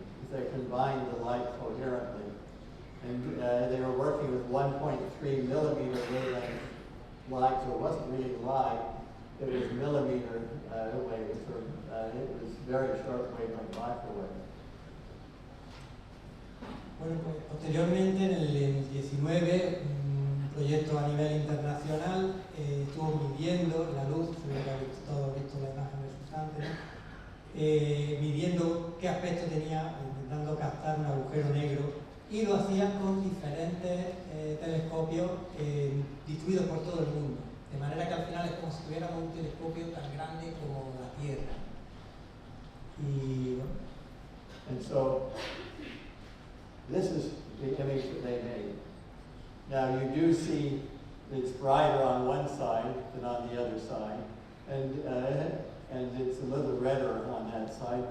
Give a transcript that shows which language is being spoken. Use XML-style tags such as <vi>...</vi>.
<en>They combined the light coherently. And they were working with 1.3 millimeter wavelength light, so it wasn't really light, it was millimeter waves, or it was very short wavelength microwave.</en> <es>Bueno, pues posteriormente, en el 19, un proyecto a nivel internacional estuvo midiendo la luz, seguro que habéis todos visto la imagen resultante, ¿no? Midiendo qué aspecto tenía, intentando captar un agujero negro, y lo hacían con diferentes telescopios distribuidos por todo el mundo, de manera que al final es como si tuviéramos un telescopio tan grande como la Tierra. Y bueno.</es> <en>And so, this is the image that they made. Now you do see it's brighter on one side than on the other side, and it's a little redder on that side.</en>